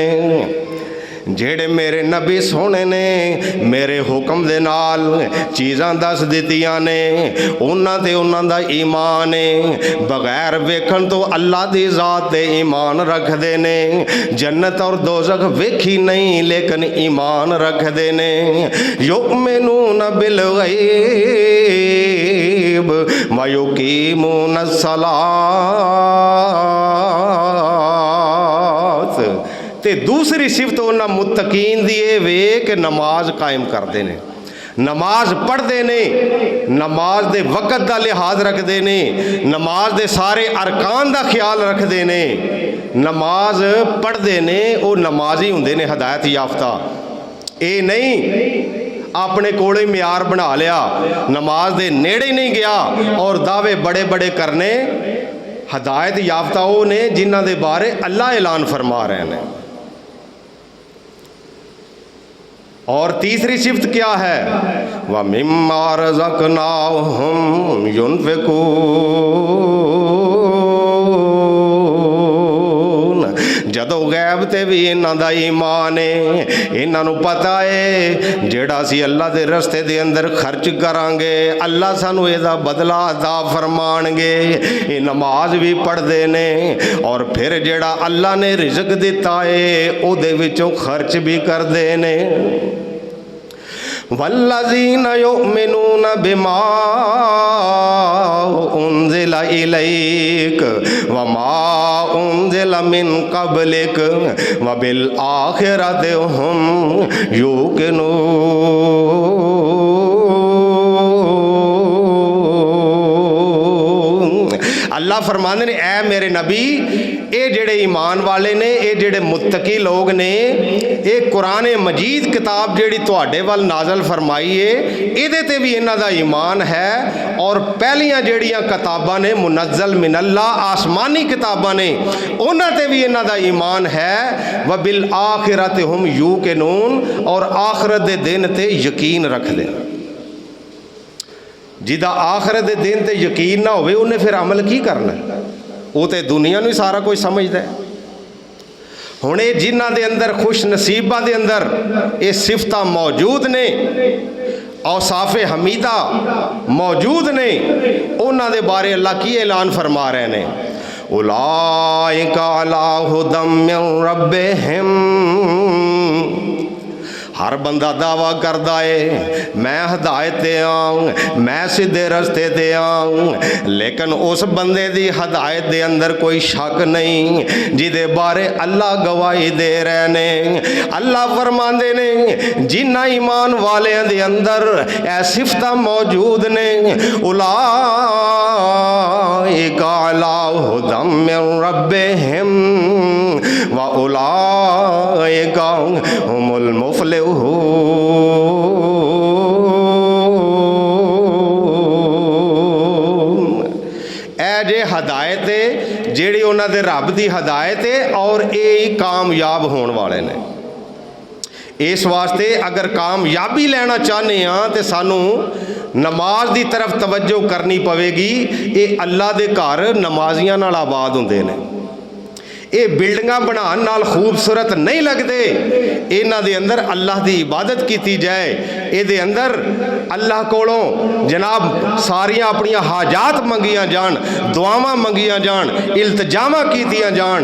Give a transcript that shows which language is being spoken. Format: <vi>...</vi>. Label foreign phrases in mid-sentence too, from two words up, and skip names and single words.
<pa>جیہڑے میرے نبی سوہنے نے میرے حکم دے نال چیزاں دس دتیاں نے اونہاں تے اونہاں دا ایمان ہے. بغیر ویکھن تو اللہ دی ذات تے ایمان رکھتے نے. جنت اور دوزخ ویکھی نہیں لیکن ایمان رکھتے نے.</pa> <ar>يؤمنون بالغيب ويقيمون الصلاة.</ar> <pa>تے دوسری صفت اونہاں متقین دی وے کہ نماز قائم کرتے نے، نماز پڑھتے نے، نماز دے وقت کا لحاظ رکھتے نے، نماز دے سارے ارکان کا خیال رکھتے نے، نماز پڑھتے نے. وہ نمازی ہوندے نے ہدایت یافتہ۔ یہ نہیں اپنے کولے معیار بنا لیا، نماز دے نیڑے نہیں گیا اور دعوے بڑے بڑے کرنے. ہدایت یافتہ وہ نے جنہاں دے بارے اللہ اعلان فرما رہے ہیں. اور تیسری صفت کیا ہے?</pa> <ar>ومما رزقناهم ينفقون.</ar> <pa>جدوں غیب تے بھی اینہاں دا ایمان ہے، اینہاں نوں پتہ ہے جیہڑا اسیں اللہ دے رستے دے اندر خرچ کراں گے اللہ سانوں ایہدا بدلہ عطا فرمان گے. یہ نماز بھی پڑھتے نے اور پھر جیہڑا اللہ نے رزق دتا ہے اوہدے وچوں خرچ بھی کرتے نے.</pa> <ar>والذين يؤمنون بما أنزل إليك وما أنزل من قبلك وبالآخرة هم يوقنون.</ar> <pa>اللہ فرماتے نے اے میرے نبی یہ جیہڑے ایمان والے نے، یہ جیہڑے متقی لوگ نے، یہ قرآن مجید کتاب جیہڑی تہاڈے ول نازل فرمائی ہے ایہدے تے بھی اینہاں دا ایمان ہے. اور پہلیاں جیہڑیاں کتاباں نے</pa> <ar>منزل من الله</ar> <pa>آسمانی کتاباں نے اونہاں تے بھی اینہاں دا ایمان ہے.</pa> <ar>وبالآخرة هم يوقنون</ar> <pa>اور آخرت دے دن تے یقین رکھ لے. جہدا آخرت دے دن تے یقین نہ ہووے اونہیں پھر عمل کی کرنا? وہ تو دنیا نوں سارا کجھ سمجھدا ہے. ہن یہ جنہاں دے اندر خوش نصیباں دے اندر یہ صفتاں موجود نے، اوصافِ حمیدہ موجود نے، اونہاں دے بارے اللہ کی اعلان فرما رہے ہیں?</pa> <ar>أولئك على هدى من ربهم.</ar> <pa>ہر بندہ دعویٰ کرتا ہے میں ہدایت تے آواں، میں سیدھے رستے تے آواں، لیکن اس بندے دی ہدایت دے اندر کوئی شک نہیں جہدے بارے اللہ گواہی دے رہے نے. اللہ فرماندے نے جنہاں ایمان والیاں دے اندر اے صفتاں موجود نے,</pa> <ar>أولئك على هدى من ربهم وأولئك هم المفلحون.</ar> <pa>اے جے ہدایت ہے جیہڑی اونہاں دے رب دی ہدایت ہے اور یہ کامیاب ہونے والے نے. اس واسطے اگر کامیابی لینا چاہتے ہاں تو سانوں نماز کی طرف توجہ کرنی پوے گی. یہ اللہ دے گھر نمازیاں نال آباد ہوندے نے. یہ بلڈنگاں بنانے نال خوبصورت نہیں لگتے. اینہاں دے اندر اللہ کی عبادت کی جائے، یہ اندر اللہ کولوں جناب ساریاں اپنیاں حاجات منگیاں جان، دعاواں منگیاں جان، التجاما کیتیاں جان.</pa>